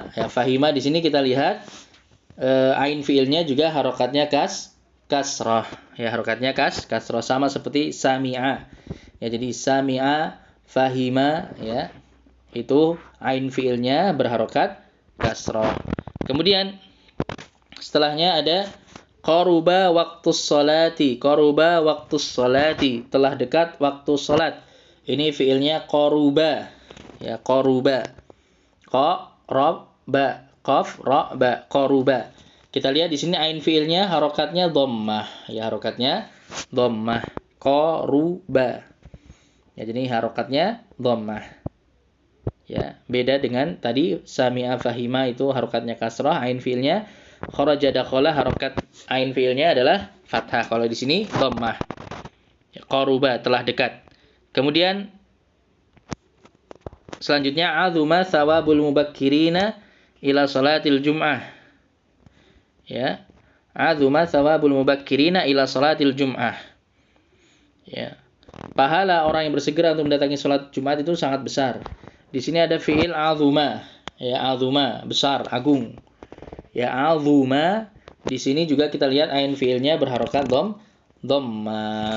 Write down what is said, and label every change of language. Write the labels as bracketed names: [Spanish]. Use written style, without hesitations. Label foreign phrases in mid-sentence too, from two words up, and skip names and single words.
[Indonesian] Ya, fahima di sini kita lihat ain fiilnya juga harokatnya kasrah. Ya, harokatnya kasrah sama seperti sami'a. Ya, jadi [Arabic] سمع فهم [Indonesian] ya. Itu ain fiilnya berharokat kasrah. Kemudian setelahnya ada [Arabic] قرب وقت الصلاة. قرب وقت الصلاة, [Indonesian] telah dekat waktu salat. Ini fiilnya qaruba. Ya, qaruba. [Arabic] قرب قاف راء باء قرب. [Indonesian] Kita lihat di sini ain fiilnya harokatnya dhammah. Ya, harokatnya dhammah. Qaruba. Ya, jadi harokatnya dhammah. Ya, beda dengan tadi [Arabic] سمع فهم [Indonesian] itu harokatnya kasrah, ain fiilnya [Arabic] خرج دخل, [Indonesian] harokat ain fiilnya adalah fathah. Kalau di sini dhammah. Ya, qaruba, telah dekat. Kemudian selanjutnya [Arabic] عظم ثواب المبكرين إلى صلاة الجمعة. [Indonesian] Ya. [Arabic] عظم ثواب المبكرين إلى صلاة الجمعة. [Indonesian] Ya. Pahala orang yang bersegera untuk mendatangi salat Jumat itu sangat besar. Di sini ada fiil azuma. Ya, azuma, besar, agung. Ya, azuma. Di sini juga kita lihat ain fiilnya berharokat dhammah.